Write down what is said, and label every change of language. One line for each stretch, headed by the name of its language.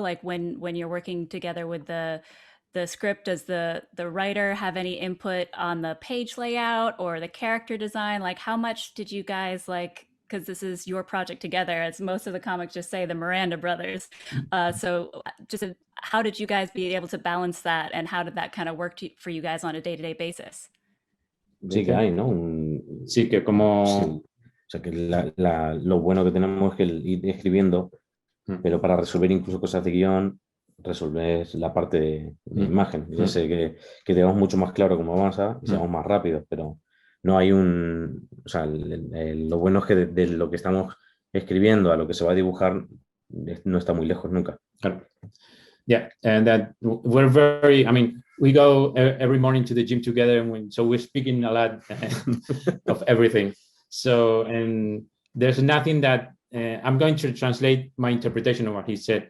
English: Like when you're working together with the script, does the writer have any input on the page layout or the character design? Like, how much did you guys because this is your project together, as most of the comics just say, the Miranda Brothers. So just how did you guys be able to balance that, and how did that kind of work for you guys on a day-to-day basis?
Spanish: Sí que hay, ¿no? Sí, que como... Sí. O sea, que lo bueno que tenemos es que ir escribiendo, pero para resolver incluso cosas de guión, resolver la parte de imagen. Yo sé que tengamos mucho más claro cómo avanza y seamos más rápidos, pero no hay o sea, lo bueno es que de lo que estamos escribiendo a lo que se va a dibujar no está muy lejos nunca. Claro.
English: Yeah, and that we're very, we go every morning to the gym together, and so we're speaking a lot of everything. So, and there's nothing that I'm going to translate my interpretation of what he said.